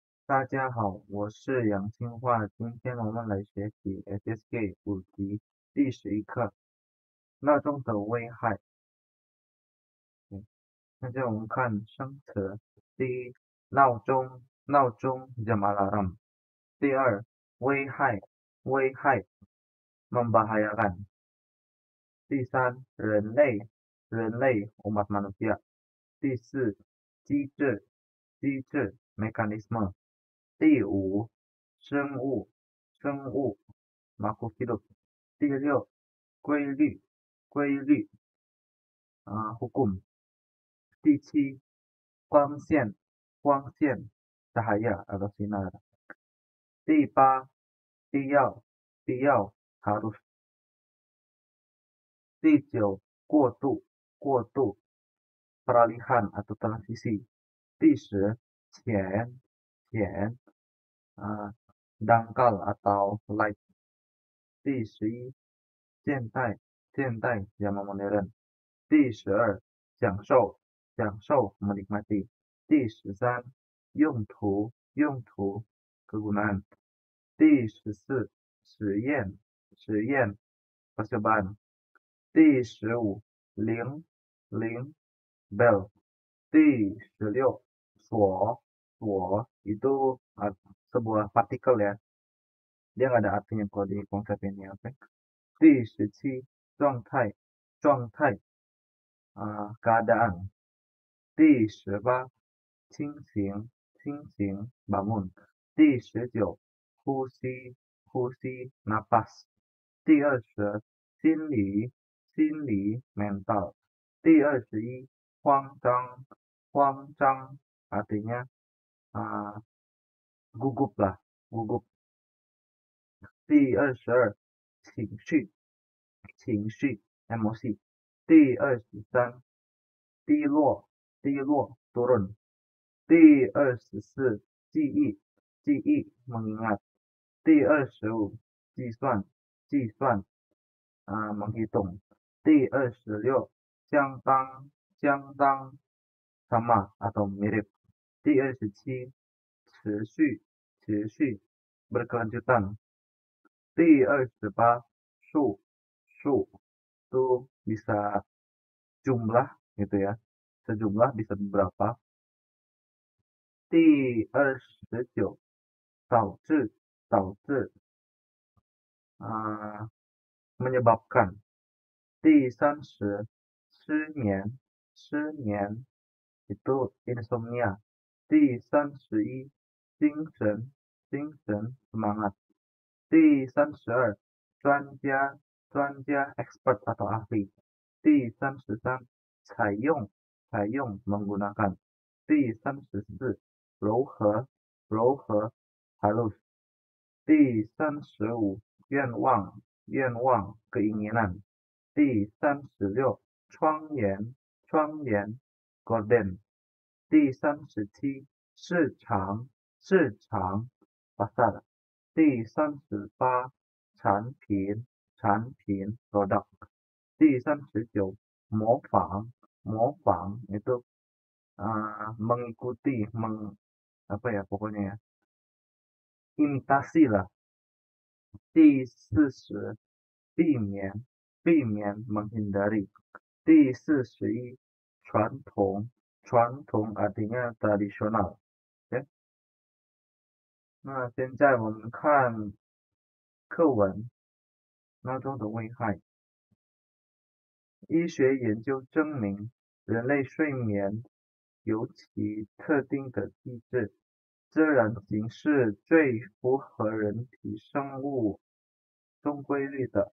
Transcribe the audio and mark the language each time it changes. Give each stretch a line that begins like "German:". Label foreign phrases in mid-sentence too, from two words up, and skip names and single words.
Chinese: 大家好，我是杨清化，今天我们来学习 SSK 5级第11课闹钟的危害。现在我们看生词，第一，闹钟
Indonesian: jam alarm。
Chinese: 第二，危害membahayakan。第三，人类
Indonesian: umat manusia。
Chinese: 第四，机制mekanisme。第五，生物
Indonesian: makhluk hidup。
Chinese: 第六，规律hukum。第七，光线
Indonesian: cahaya atau sinar。
Chinese: 第八，必要harus。第九，过渡
Indonesian: peralihan atau transisi。
Chinese: 第十，浅
Indonesian: dangkal atau light。
Chinese: 第11，现代
Indonesian: zaman modern。
Chinese: 第12，享受menikmati。第13，用途 kegunaan。第14，实验 percobaan。第15，铃 bell。第16，锁
Indonesian: itu sebuah partikel ya, dia nggak ada artinya kalau di konsep ini, oke.
Chinese: 第17，状态keadaan。第18，清醒bangun。第19，呼吸napas。第20，心理mental。第21，慌张
Indonesian: artinya gugup。
Chinese: 第22，情绪 emosi。第23，低落 turun。第24，记忆 mengingat。第25，计算 menghitung。第26，相当
Indonesian: sama atau mirip。
Chinese: 第27，持续 berkelanjutan。第28，数
Indonesian: itu bisa jumlah gitu ya, sejumlah bisa beberapa。
Chinese: 第29，导致menyebabkan。第30，失眠 itu insomnia。第31，精神 semangat。第32，专家
Indonesian: expert atau ahli。
Chinese: 第33，采用menggunakan。第34，柔和 halus。第35，愿望 keinginan。第36，窗沿 gorden。第37，市场 pasar。第38，产品 product。第39，模仿
Indonesian: itu mengikuti apa ya pokoknya ya, imitasi lah。
Chinese: 第40，避免 menghindari。第41，传统
Indonesian: artinya tradisional。
Chinese: OK， 那现在我们看课文，闹钟的危害。医学研究证明，人类睡眠有其特定的机制，自然型是最符合人体生物钟规律的。